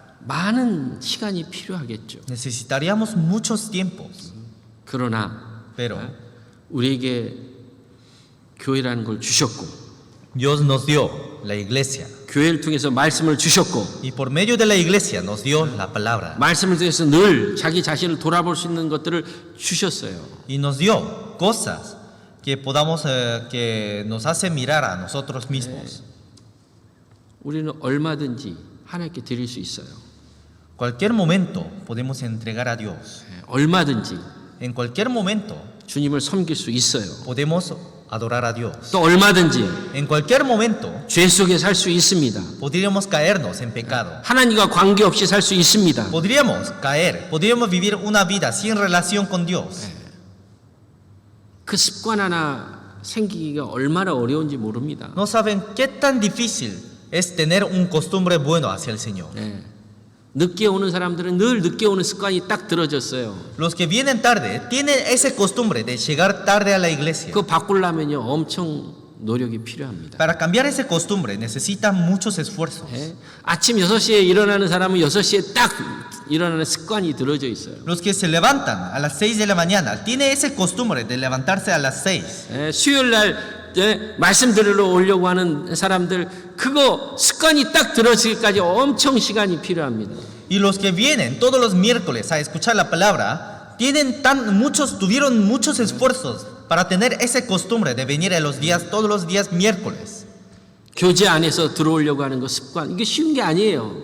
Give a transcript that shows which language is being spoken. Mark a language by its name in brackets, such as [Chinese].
[Korean] 많은 시간이 필요하겠죠. [Spanish] Necesitaríamos muchos tiempos. [Korean] 그러나 [Spanish] Pero [Korean] 우리에게 교회라는 걸 주셨고 [Spanish] Dios nos dio la iglesia [Korean] 교회를 통해서 말씀을 주셨고 [Spanish] y por medio de la iglesia nos dio la palabra [Korean] 말씀을 통해서 늘 자기 자신을 돌아볼 수 있는 것들을 주셨어요. [Spanish] y nos dio cosas que podamos que nos hace mirar a nosotros mismos. [Korean] 우리는 얼마든지 하나님께 드릴 수 있어요. [Spanish] Cualquier momento podemos entregar a Dios. [Korean] 얼마든지 [Spanish] En cualquier momento [Korean] 주님을 섬길 수 있어요. [Spanish] podemos adorar a Dios. [Korean] 또 얼마든지 [Spanish] En cualquier momento [Korean] 죄 속에 살 수 있습니다. [Spanish] podríamos caernos en pecado. [Korean] 하나님과 관계없이 살 수 있습니다. [Spanish] Podríamos caer, podríamos vivir una vida sin relación con Dios. [Korean] 그 습관 하나 생기기가 얼마나 어려운지 모릅니다. [Spanish] No saben qué tan difícil es tener un costumbre bueno hacia el Señor. [Korean] 예. 늦게 오는 사람들은 늘 늦게 오는 습관이 딱 들어졌어요. [Spanish] Los que vienen tarde tienen esa costumbre de llegar tarde a la iglesia. [Korean] 그거 바꾸려면요 엄청 노력이 필요합니다. [Spanish] Para cambiar esa costumbre necesitan muchos esfuerzos. [Korean] 예. 아침 6시에 일어나는 사람은 6시에 딱 일어나는 습관이 들어져 있어요. [Spanish] Los que se levantan a las 6 de la mañana tienen esa costumbre de levantarse a las 6. [Korean] 예. 수요일 날 말씀 들으러 오려고 하는 사람들 그거 습관이 딱 들어지기까지 엄청 시간이 필요합니다. [Spanish] Y los que vienen todos los miércoles a escuchar la palabra tuvieron muchos esfuerzos para tener esa costumbre de venir a todos los días miércoles. [Korean] 교제 안에서 들어오려고 하는 거 습관 이게 쉬운 게 아니에요.